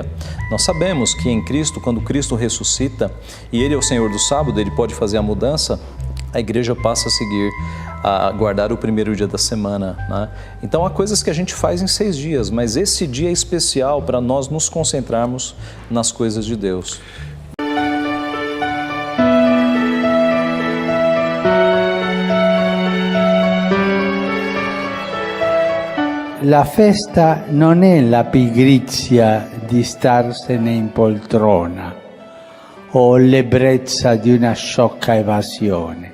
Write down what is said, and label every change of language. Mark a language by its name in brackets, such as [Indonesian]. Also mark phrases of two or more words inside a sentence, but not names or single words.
[Portuguese] Nós sabemos que em Cristo, quando Cristo ressuscita e Ele é o Senhor do sábado, Ele pode fazer a mudança, a igreja passa a seguir, a guardar o 1º dia da semana, né? Então há coisas que a gente faz em 6 dias, mas esse dia é especial para nós nos concentrarmos nas coisas de Deus. [Italian] La festa non è la pigrizia di starsene in poltrona o l'ebbrezza di una sciocca evasione.